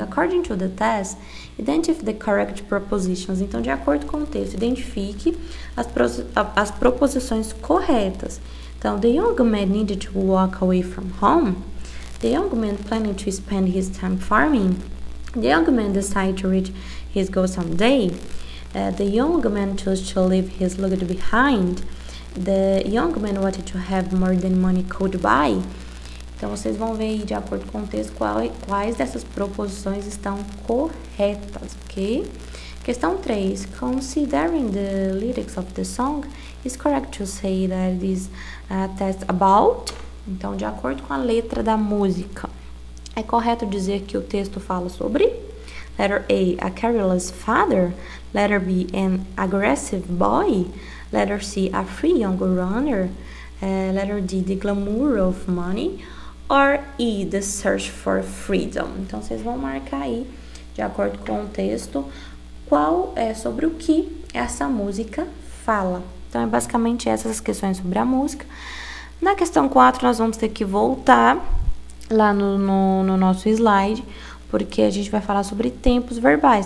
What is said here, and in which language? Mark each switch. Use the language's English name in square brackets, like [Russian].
[English] According to the test, identify the correct propositions. [Portuguese] Então, de acordo com o texto, identifique as proposições corretas. [English] Então, the young man needed to walk away from home. The young man planning to spend his time farming. The young man decided to reach his goal someday. The young man chose to leave his luggage behind. The young man wanted to have more than money could buy. [Portuguese] Então, vocês vão ver aí, de acordo com o texto, quais dessas proposições estão corretas, ok? Questão 3. [English] Considering the lyrics of the song, is correct to say that it is a test about? [Portuguese] Então, de acordo com a letra da música, é correto dizer que o texto fala sobre? [English] Letter A, a careless father. Letter B, an aggressive boy. Letter C, a free young runner. Letter D, the glamour of money. Or E, the search for freedom. [Portuguese] Então, vocês vão marcar aí, de acordo com o texto, qual é sobre o que essa música fala. Então, é basicamente essas questões sobre a música. Na questão 4, nós vamos ter que voltar lá no nosso slide, porque a gente vai falar sobre tempos verbais.